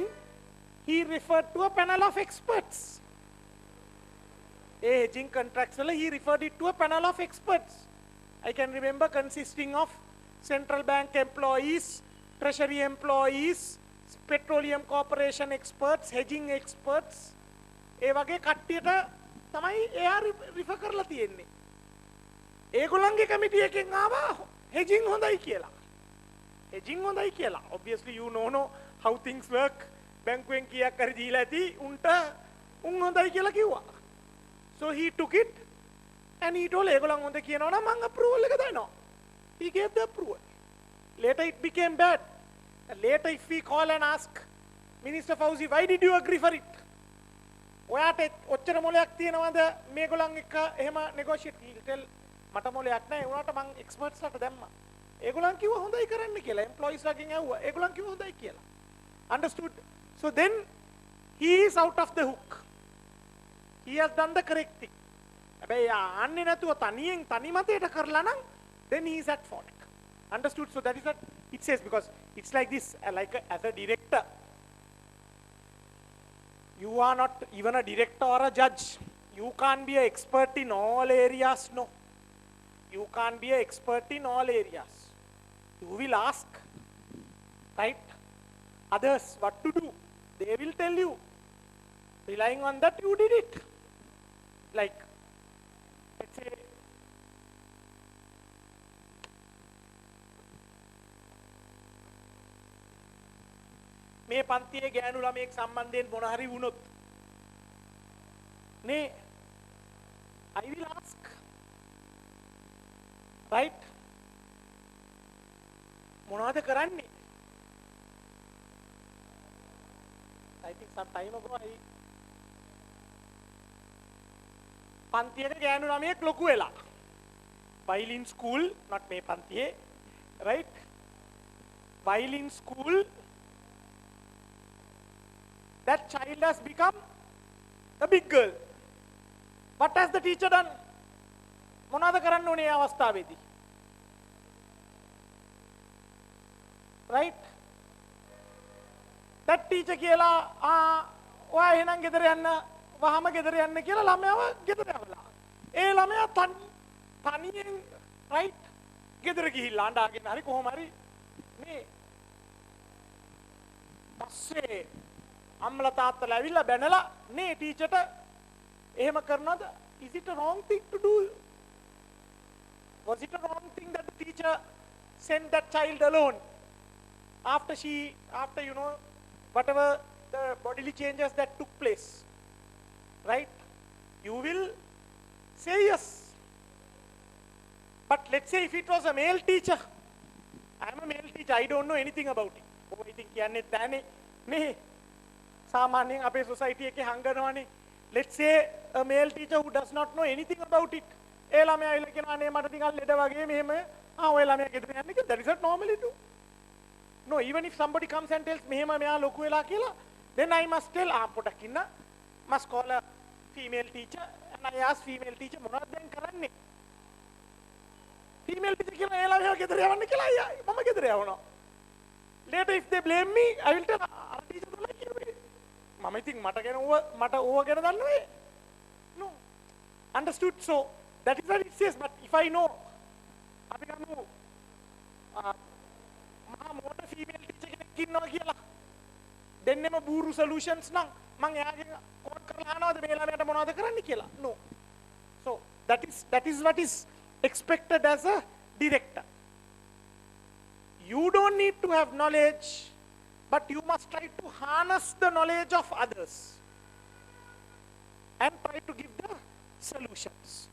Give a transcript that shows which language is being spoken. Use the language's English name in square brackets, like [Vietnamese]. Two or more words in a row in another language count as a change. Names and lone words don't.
[English] He referred to a panel of experts. A hedging contract seller, he referred it to a panel of experts. I can remember consisting of central bank employees, treasury employees, petroleum corporation experts, hedging experts. [Sinhala] ඒ වගේ කට්ටියට තමයි එයා රිෆර් කරලා තියෙන්නේ. ඒගොල්ලන්ගේ කමිටි එකෙන් ආවා hedging හොඳයි කියලා. Hedging හොඳයි කියලා. [English] Obviously you know how things work. [Sinhala] බැංකුවෙන් කීයක් හරි දීලා ඇති උන්ට උන් හොඳයි කියලා කිව්වා. [English] So he took it and he told [Sinhala] ඒගොල්ලන් හොඳ කියනවා නම් මං approval එක දෙනවා. [English] He gave the approval. Later it became bad. And later if we call and ask Minister Fauzi, why did you agree for it? [Sinhala] ඔයාට ඔච්චර මොලයක් තියෙනවද මේගොල්ලන් එක්ක එහෙම negotiate? [English] He'll tell [Sinhala] මට මොලයක් නැහැ උනාට මං experts ලට දැම්මා. ඒගොල්ලන් කිව්වා හොඳයි කරන්න කියලා. Employees ලගෙන් ඇහුවා. ඒගොල්ලන් කිව්වා හොඳයි කියලා. [English] Understood? So then he is out of the hook. He has done the correct thing. [Sinhala] හැබැයි ආන්නේ නැතුව තනියෙන් තනි මතයට කරලා නම් [English] then he is at fault. Understood? So that is what it says, because it's like this, as a director, you are not even a director or a judge. You can't be an expert in all areas, no. You can't be an expert in all areas. You will ask, right, others what to do. They will tell you. Relying on that, you did it. Like, let's say, [Sinhala] මේ පන්තියේ ගෑනු ළමයෙක් සම්බන්ධයෙන් මොන හරි වුණොත් නේ [English] I will ask, right? [Sinhala] මොනවද කරන්නේ? [English] I think some time ago [Sinhala] පන්තියේ ගෑනු ළමයෙක් ලොකු වෙලා [English] violin school, not [Sinhala] මේ පන්තියේ, [English] right? Violin school, that child has become a big girl. What has the teacher done? [Sinhala] මොනවද කරන්න ඕනේ මේ අවස්ථාවේදී? [English] Right? That teacher [Sinhala] කියලා ඔයා එහෙනම් ගෙදර යන්න, වහම ගෙදර යන්න කියලා ළමයාව ගෙදර යවලා. ඒ ළමයා තනියෙන් right ගෙදර ගිහිල්ලා අඬාගෙන හරි කොහොම හරි මේ පස්සේ අම්මලා තාත්තලා ඇවිල්ලා බැනලා නේ ටීචර්ට එහෙම කරනවද? [English] Is it a wrong thing to do? Was it a wrong thing that the teacher sent that child alone after you know, whatever the bodily changes that took place? Right? You will say yes. But let's say if it was a male teacher, I am a male teacher, I don't know anything about it. Oh, I think me. [Sinhala] සාමාන්‍යයෙන් අපේ society එකේ හංගනවානේ. [English] Let's say a male teacher who does not know anything about it. [Sinhala] ඒ ළමයා ඇවිල්ලා කියනවා අනේ මට ටිකක් ලෙඩ වගේ මෙහෙම ඔය ළමයා ගෙදර යන්න කියලා. [English] That is not normally do. No, even if somebody comes and tells [Sinhala] මෙහෙම මෙයා ලොකු වෙලා කියලා, [English] then I must tell [Sinhala] පොඩක් ඉන්න, [English] must call a female teacher and I ask female teacher [Sinhala] මොනවද දැන් කරන්නේ? [English] Female teacher [Sinhala] කියනවා ඒ ළමයා ගෙදර යවන්න කියලා මම ගෙදර යවනවා. [English] Later if they blame me, I will tell [Sinhala] අර teacher තමයි කිව්වේ. මම ඉතින් මට ඕව ගැන දන්නවේ. [English] No. Understood? So that is what it says. But if I know [Sinhala] අපි ගමු මහා මොඩ [English] female teacher [Sinhala] කෙනෙක් ඉන්නවා කියලා දෙන්නෙම බූරු solutions නම් මම එයාගෙන් කෝඩ් කරලා අහනවාද මේ ළමයාට මොනවද කරන්න කියලා? [English] No. So that is what is expected as a director. You don't need to have knowledge, but you must try to harness the knowledge of others and try to give the solutions.